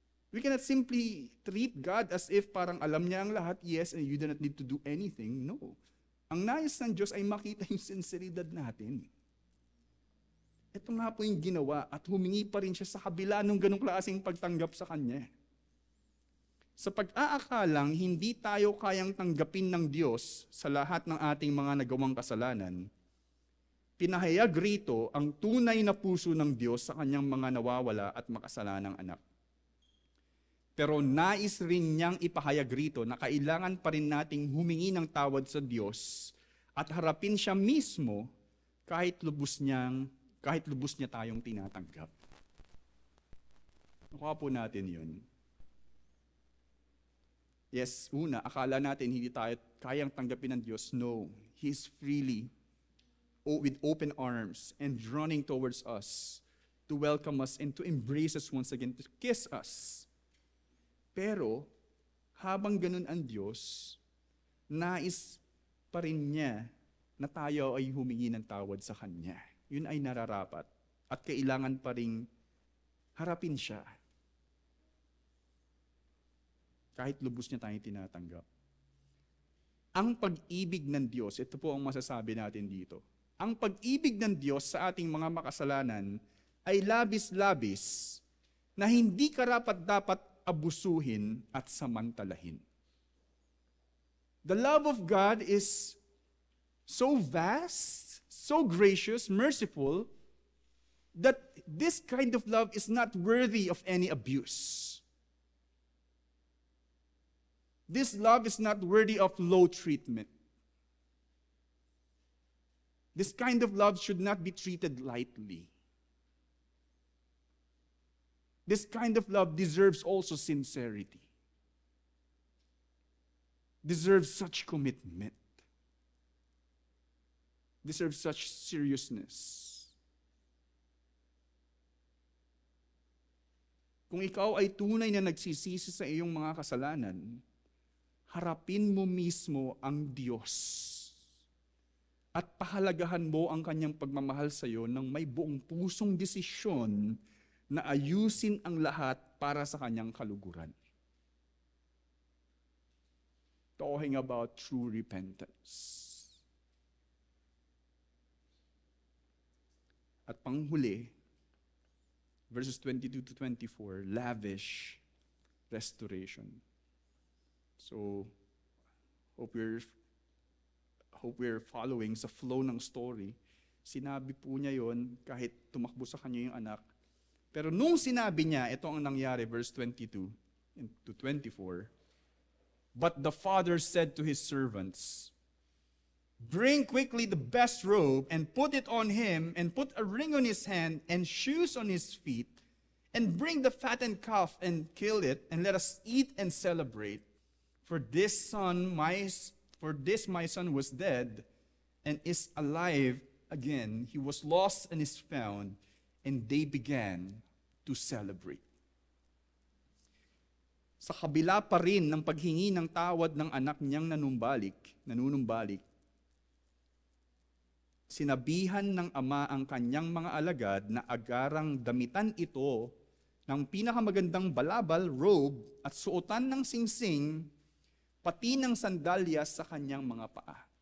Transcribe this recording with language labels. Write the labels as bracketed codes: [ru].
[en] We cannot simply treat God as if [tl] parang alam niya ang lahat, [en] yes, and you do not need to do anything. No. [tl] Ang nais ng Diyos ay makita yung sinseridad natin. Ito nga po yung ginawa at humingi pa rin siya sa kabila ng ganong klaseng pagtanggap sa Kanya. Sa pag-aakalang hindi tayo kayang tanggapin ng Diyos sa lahat ng ating mga nagawang kasalanan, pinahayag rito ang tunay na puso ng Diyos sa Kanyang mga nawawala at makasalanang anak. Pero nais rin niyang ipahayag rito na kailangan pa rin nating humingi ng tawad sa Diyos at harapin siya mismo kahit lubos niya tayong tinatanggap. Nakuha po natin yun. Yes, una, akala natin hindi tayo kayang tanggapin ng Diyos. [en] No, He is freely, with open arms and running towards us to welcome us and to embrace us once again, to kiss us. [tl] Pero, habang ganun ang Diyos, nais pa rin niya na tayo ay humingi ng tawad sa Kanya. Yun ay nararapat. At kailangan pa rin harapin siya. Kahit lubos niya tayong tinatanggap. Ang pag-ibig ng Diyos, ito po ang masasabi natin dito. Ang pag-ibig ng Diyos sa ating mga makasalanan ay labis-labis na hindi karapat-dapat abusuhin at samantalahin. [en] The love of God is so vast, so gracious, merciful, that this kind of love is not worthy of any abuse. This love is not worthy of low treatment. This kind of love should not be treated lightly. This kind of love deserves also sincerity. Deserves such commitment. Deserves such seriousness. [tl] Kung ikaw ay tunay na nagsisisi sa iyong mga kasalanan, harapin mo mismo ang Diyos at pahalagahan mo ang Kanyang pagmamahal sa iyo ng may buong pusong desisyon na ayusin ang lahat para sa Kanyang kaluguran. [en] Talking about true repentance. [tl] At panghuli, verses 22 to 24, [en] lavish restoration. So, hope we're following sa flow ng story. [tl] Sinabi po niya yon kahit tumakbo sa kanya yung anak. Pero nung sinabi niya, ito ang nangyari, [en] verse 22 to 24, but the father said to his servants, bring quickly the best robe and put it on him, and put a ring on his hand and shoes on his feet, and bring the fattened calf and kill it, and let us eat and celebrate. For this my son was dead and is alive again. He was lost and is found. And they began to celebrate. [tl] Sa kabila pa rin ng paghingi ng tawad ng anak niyang nanunumbalik, sinabihan ng ama ang kanyang mga alagad na agarang damitan ito ng pinakamagandang balabal, robe, at suotan ng singsing, pati ng sandalyas sa kanyang mga paa.